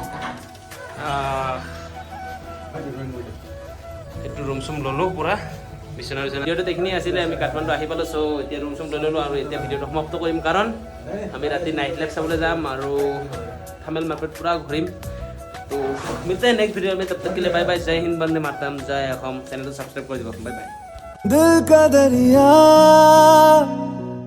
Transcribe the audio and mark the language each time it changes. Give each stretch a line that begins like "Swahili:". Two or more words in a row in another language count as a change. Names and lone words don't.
Assamese: এইটো ৰুম চুম ল'লোঁ পূৰা, বিচনা। ভিডিঅ'টোত এইখিনি আছিলে, আমি কাঠমাণ্ডু আহি পালোঁ। চ' এতিয়া ৰুম চুম লৈ ল'লোঁ, আৰু এতিয়া ভিডিঅ'টো সমাপ্ত কৰিম, কাৰণ আমি ৰাতি
English: night life
Assamese: চাবলৈ যাম, আৰু থামেল মাৰ্কেট পূৰা ঘূৰিম।
Hindi: तो मिलते हैं
English: next video
Hindi: में, तब तक के लिए बाय बाय। जय हिंद, वंदे मातरम, जय असम। चैनल को सब्सक्राइब कर दीजिए। बाय बाय। दिल का दरिया